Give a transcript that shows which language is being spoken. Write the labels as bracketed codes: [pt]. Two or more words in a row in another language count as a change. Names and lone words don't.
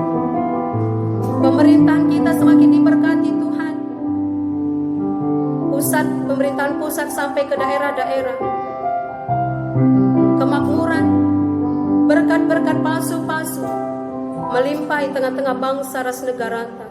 [id] Pemerintahan kita semakin diberkati Tuhan. Pemerintahan pusat sampai ke daerah-daerah. Kemakmuran, berkat-berkat pasu-pasu melimpah di tengah-tengah bangsa ras negara rantai.